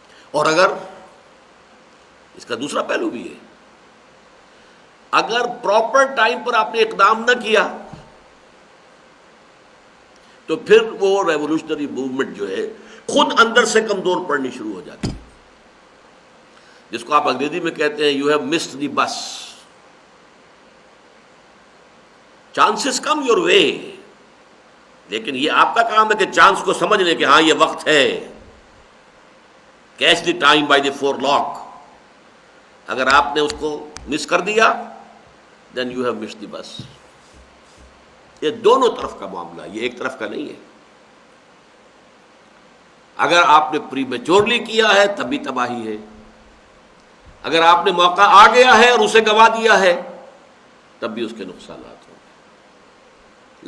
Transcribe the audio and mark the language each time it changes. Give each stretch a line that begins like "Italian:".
Urdu: اور اگر اس کا دوسرا پہلو بھی ہے، اگر پراپر ٹائم پر آپ نے اقدام نہ کیا تو پھر وہ ریولوشنری موومنٹ جو ہے خود اندر سے کمزور پڑنی شروع ہو جاتی ہے، جس کو آپ انگریزی میں کہتے ہیں
English: You have missed the bus. Chances come your way,
Urdu: لیکن یہ آپ کا کام ہے کہ چانس کو سمجھ لیں کہ ہاں یہ وقت ہے.
English: Catch the time by the forelock.
Urdu: اگر آپ نے اس کو مس کر دیا
English: Then you have missed the bus.
Urdu: یہ دونوں طرف کا معاملہ ہے، یہ ایک طرف کا نہیں ہے. اگر آپ نے پری میچورلی کیا ہے تب بھی تباہی ہے، اگر آپ نے موقع آ گیا ہے اور اسے گوا دیا ہے تب بھی اس کے نقصانات ہوں گے.